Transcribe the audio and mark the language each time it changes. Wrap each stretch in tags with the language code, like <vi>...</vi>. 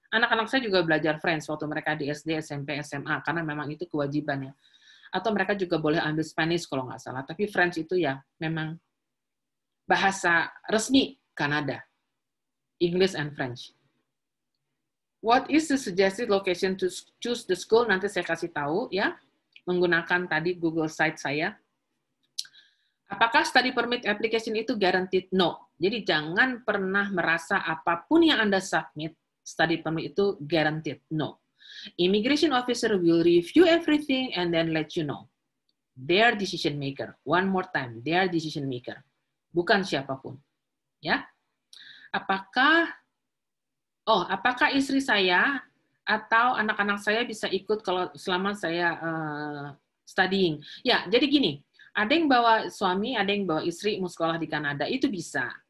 <id>Anak-anak saya juga belajar French waktu mereka di SD, SMP, SMA, karena memang itu kewajibannya. Atau mereka juga boleh ambil Spanish kalau nggak salah. Tapi French itu ya memang bahasa resmi Kanada.</id> <en>English and French. What is the suggested location to choose the school?</en> <id>Nanti saya kasih tahu ya, menggunakan tadi Google site saya. Apakah study permit application itu guaranteed? No. Jadi jangan pernah merasa apapun yang Anda submit, study permit itu guaranteed. No.</id> <en>Immigration officer will review everything and then let you know. Their decision maker. One more time, their decision maker.</en> <id>Bukan siapapun. Ya. Apakah istri saya atau anak-anak saya bisa ikut kalau selama saya studying? Ya, jadi gini, ada yang bawa suami, ada yang bawa istri mau sekolah di Kanada, itu bisa.</id>